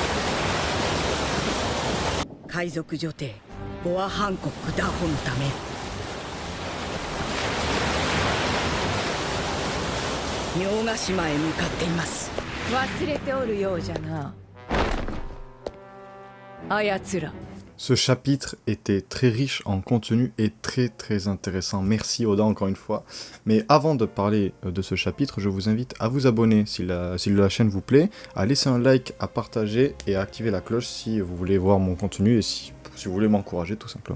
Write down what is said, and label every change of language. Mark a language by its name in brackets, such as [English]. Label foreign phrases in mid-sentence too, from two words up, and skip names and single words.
[Japanese] 海賊女帝ボア・ハンコック打破のため明ヶ島へ向かっています。忘れておるようじゃな、あやつら。 [French] Ce chapitre était très riche en contenu et très intéressant. Merci Oda encore une fois. Mais avant de parler de ce chapitre, je vous invite à vous abonner si la chaîne vous plaît, à laisser un like, à partager et à activer la cloche si vous voulez voir mon contenu et si vous voulez m'encourager tout simplement.